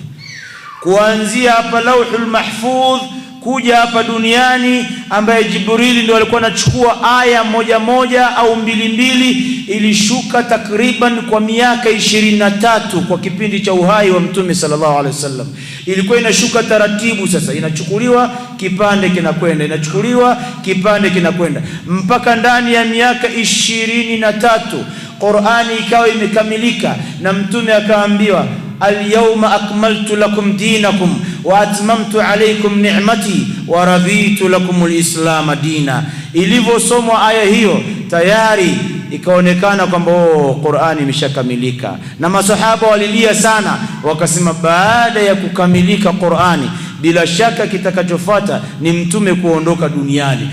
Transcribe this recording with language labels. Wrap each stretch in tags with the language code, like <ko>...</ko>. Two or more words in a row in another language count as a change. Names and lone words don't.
<sw>Kuanzia hapa Lawhul Mahfudh kuja hapa duniani, ambaye Jibrili ndio alikuwa anachukua aya moja moja au mbili mbili, ilishuka takriban kwa miaka 23 kwa kipindi cha uhai wa Mtume</sw> <ar>صلى الله عليه وسلم.</ar> <sw>Ilikuwa inashuka taratibu, sasa inachukuliwa kipande kinakwenda, inachukuliwa kipande kinakwenda, mpaka ndani ya miaka 23 Qur'ani ikawa imekamilika, na Mtume akaambiwa</sw> <ar>اليوم أكملت لكم دينكم وأتممت عليكم نعمتي ورضيت لكم الإسلام دينا.</ar> <sw>Ilivyosomwa aya hiyo tayari ikaonekana kwamba Qur'ani imeshakamilika, na masahaba walilia sana, wakasema baada ya kukamilika Qur'ani bila shaka kitakachofuata ni Mtume kuondoka duniani.</sw>